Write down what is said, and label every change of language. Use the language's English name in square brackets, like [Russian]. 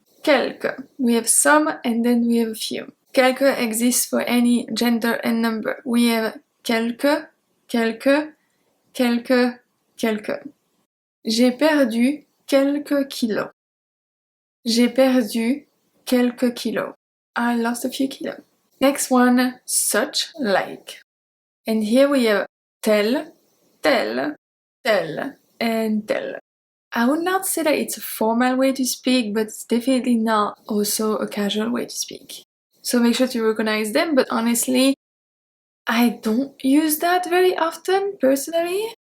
[French] Quelques. [English] We have some and then we have a few. Quelques exists for any gender and number. We have quelques, quelques, quelques, quelques. [French] J'ai perdu quelques kilos. J'ai perdu quelques kilos. [English] I lost a few kilos. Next one, such, like. And here we have tel, tel, tel, and tel. I would not say that it's a formal way to speak, but it's definitely not also a casual way to speak. So make sure to recognize them, but honestly, I don't use that very often, personally.